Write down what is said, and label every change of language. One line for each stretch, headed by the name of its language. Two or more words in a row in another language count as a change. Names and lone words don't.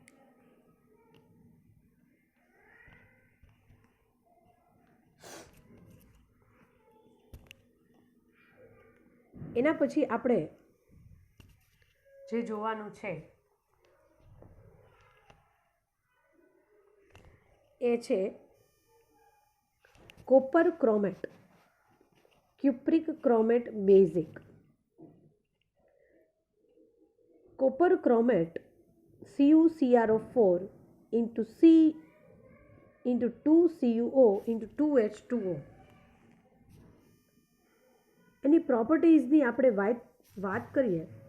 Gujarati: એના પછી આપણે જે જોવાનું છે એ છે
English: copper chromate, cupric chromate basic. copper chromate CuCrO4 into C into 2CuO into 2H2O.
Gujarati: એની પ્રોપર્ટીઝની આપણે વાત કરીએ